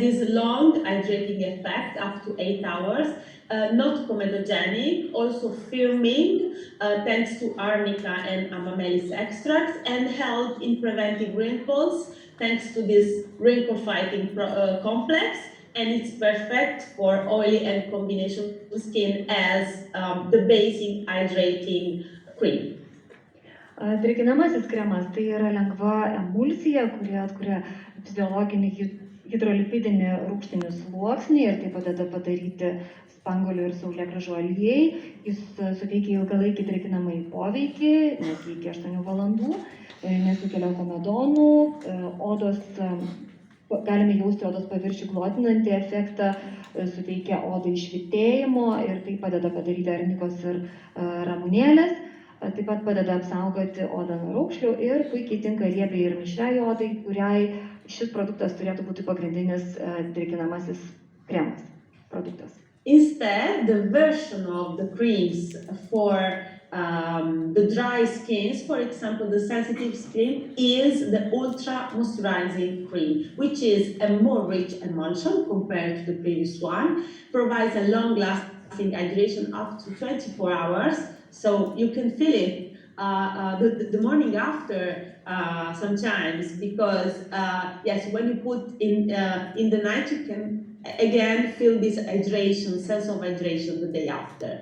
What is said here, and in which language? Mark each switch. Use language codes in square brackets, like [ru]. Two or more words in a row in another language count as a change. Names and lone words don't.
[en] this long hydrating effect up to 8 hours, not comedogenic, also firming thanks to arnica and amamelis extracts, and help in preventing wrinkles thanks to this wrinkle fighting complex, and it's perfect for oily and combination skin as the basic hydrating cream. [lt] Drėkinamasis kremas tai yra lengva emulsija, kuri atkuria fiziologinį hidrolipidinį rūgštinį sluoksnį ir tai padeda padaryti spanguolių ir saulėgrąžų aliejai. Jis suteikia ilgalaikį drėkinamąjį poveikį, netgi iki 8 valandų, nesukelia komedonų, galime jausti odos paviršių glotinantį efektą, suteikia odai švytėjimo ir tai padeda padaryti arnikos ir ramunėlės. Taip pat padeda apsaugoti odą nuo raukšlių ir puikiai tinka riebiai ir mišriai odai, kuriai šis produktas turėtų būti pagrindinis drėkinamasis kremas produktas. [en] Instead, the version of the creams for the dry skins, for example, the sensitive skin, is the Ultra Moisturizing Cream, which is a more rich emulsion compared to the previous one, provides a long-lasting hydration up to 24 hours, so you can feel it the morning after sometimes, because yes, when you put in the night, you can again feel this hydration, sense of hydration the day after.